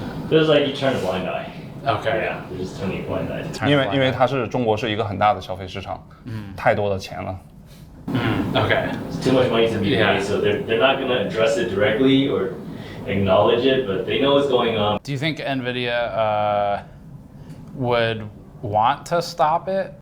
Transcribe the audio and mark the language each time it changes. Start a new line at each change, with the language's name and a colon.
English: There's you turn a blind eye. Okay. Yeah, you're just turning a blind eye.
Chinese: 因为中国是一个很大的消费市场，太多的钱了。
English: Okay. It's too much money to be made, so they're not going to address it directly or acknowledge it, but they know what's going on. Do you think NVIDIA would want to stop it?